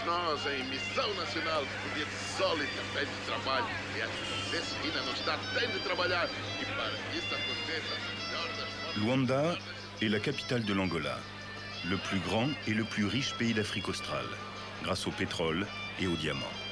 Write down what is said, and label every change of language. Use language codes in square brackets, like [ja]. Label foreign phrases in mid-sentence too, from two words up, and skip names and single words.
[pt] nós em Missão Nacional por dia de sol e também de trabalho. E a Cecilina não está, tem de trabalhar. E para que isso aconteça, a melhor das formas... [fr] Luanda est la capitale de l'Angola, le plus grand et le plus riche pays d'Afrique australe, grâce au pétrole et aux diamants.